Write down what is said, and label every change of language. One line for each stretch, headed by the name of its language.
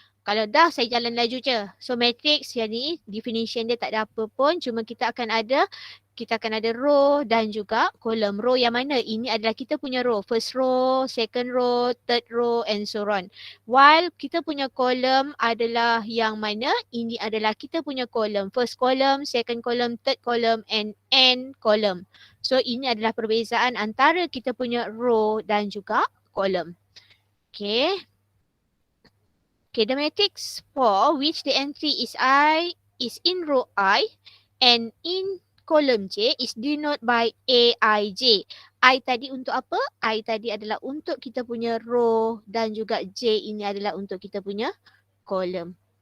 Malay: Kalau dah, saya jalan laju je. So, matrix yang ni, definition dia tak ada apa pun. Cuma kita akan ada row dan juga column. Row yang mana? Ini adalah kita punya row.
English: First row, second row, third row and so on.
Malay: While kita punya column adalah yang mana? Ini adalah kita punya
English: column. First column, second column, third column and end column.
Malay: So, ini adalah perbezaan antara kita punya row dan juga column.
English: Okay. Okay, the matrix for which the entry is in row I and in column J is denoted by Aij.
Malay: I tadi untuk apa? I tadi adalah untuk kita punya row dan juga J ini adalah untuk kita punya column.